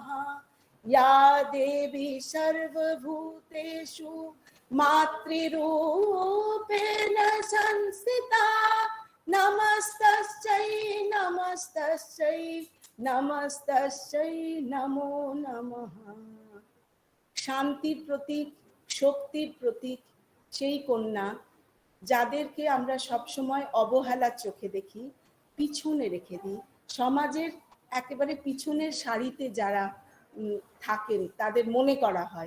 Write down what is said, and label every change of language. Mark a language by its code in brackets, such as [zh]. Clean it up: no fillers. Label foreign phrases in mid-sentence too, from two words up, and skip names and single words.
[sa] या देवी सर्वभूतेषु मातृरूपेण संस्थिता नमस्तस्यै नमस्तस्यै नमस्तस्यै नमो नमः। [bn] শান্তির প্রতীক, শক্তির প্রতীক সেই কন্যা যাদেরকে আমরা সবসময় অবহেলার চোখে দেখি, পিছনে রেখে দিই, সমাজের একেবারে পিছনের সারিতে যারা থাকেন তাদের মনে করা হয়।